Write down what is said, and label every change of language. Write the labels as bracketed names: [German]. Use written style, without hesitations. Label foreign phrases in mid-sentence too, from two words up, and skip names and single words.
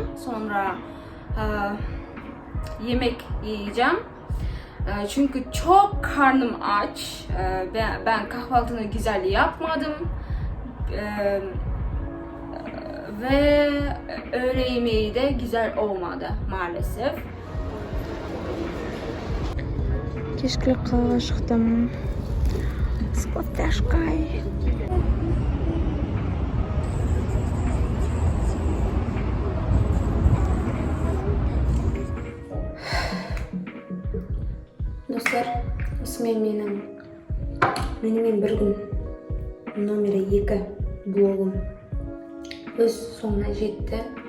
[Turkish] Sonra yemek yiyeceğim. Çünkü çok karnım aç. Ben kahvaltını güzel yapmadım. Ve öğle yemeği de güzel olmadı maalesef. [Kazakh] Кешкілікқа шықтым. [Russian] С кофташкой. [Kazakh] Достар, осымен менімен бір күн номері 2 блогым өз соңына жетті.